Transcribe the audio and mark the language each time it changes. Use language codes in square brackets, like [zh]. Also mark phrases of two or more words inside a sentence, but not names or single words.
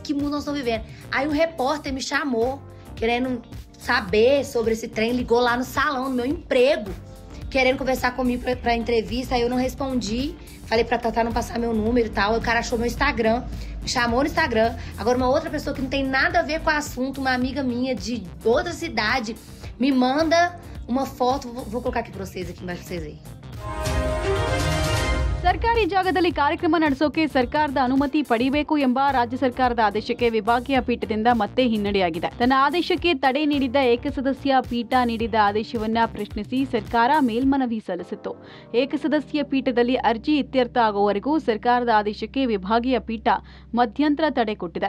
[pt] Que mundo nós estamos vivendo? Aí um repórter me chamou, querendo saber sobre esse trem, ligou lá no salão do meu emprego, querendo conversar comigo pra entrevista. Aí eu não respondi, falei pra Tatá não passar meu número e tal. Aí o cara achou meu Instagram, me chamou no Instagram. Agora uma outra pessoa que não tem nada a ver com o assunto, uma amiga minha de outra cidade, me manda uma foto. Vou colocar aqui pra vocês, aqui embaixo pra vocês verem. [kn] ಸರ್ಕಾರಿ ಜಾಗದಲ್ಲಿ ಕಾರ್ಯಕ್ರಮ ನಡೆಸೋಕೆ ಸರ್ಕಾರದ ಅನುಮತಿ ಪಡೆಯಬೇಕು ಎಂಬ ರಾಜ್ಯ ಸರ್ಕಾರದ ಆದೇಶಕ್ಕೆ ವಿಭಾಗೀಯ ಪೀಠದಿಂದ ಮತ್ತೆ ಹಿನ್ನಡೆಯಾಗಿದೆ. ತನ್ನ ಆದೇಶಕ್ಕೆ ತಡೆ ನೀಡಿದ್ದ ಏಕಸದಸ್ಯ ಪೀಠ ನೀಡಿದ ಆದೇಶವನ್ನ ಪ್ರಶ್ನಿಸಿ ಸರ್ಕಾರ ಮೇಲ್ಮನವಿ ಸಲ್ಲಿಸಿತ್ತು. ಏಕಸದಸ್ಯ ಪೀಠದಲ್ಲಿ ಅರ್ಜಿ ಇತ್ಯರ್ಥ ಆಗುವವರೆಗೂ ಸರ್ಕಾರದ ಆದೇಶಕ್ಕೆ ವಿಭಾಗೀಯ ಪೀಠ ಮಧ್ಯಂತರ ತಡೆ ಕೊಟ್ಟಿದೆ.